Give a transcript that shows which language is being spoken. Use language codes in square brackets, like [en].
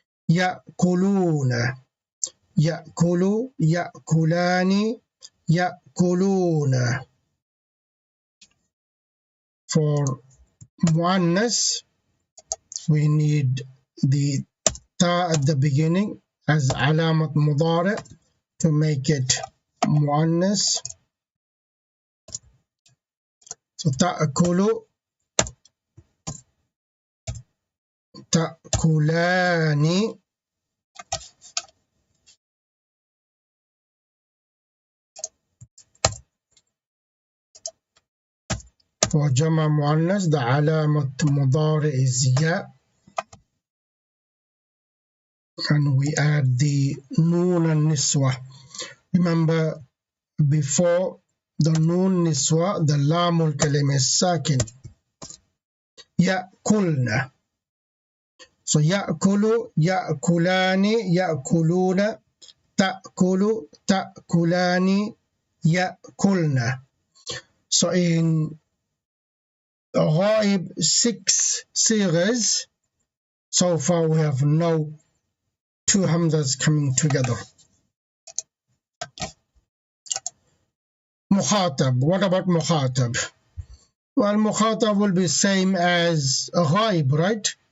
[ar] يأكلون يأكل يأكلان يأكلون. [en] For muannas, we need the ta at the beginning as alamat mudari to make it muannas. So [ar] تأكل تأكلان [en] for [ar] جمع مؤنث [en] the [ar] علامة مضارع [en] is ya, and we add the noon and niswa. Remember before the noon niswa the lamul kalima is sakin. [ar] يأكلن. [en] So [ar] يأكل يأكلان يأكلون تأكل تأكلان يأكلن. [en] So in ghaib 6 sighas, so far we have no two hamzas coming together. Mukhatab. What about mukhatab? Well, mukhatab will be same as ghaib, right?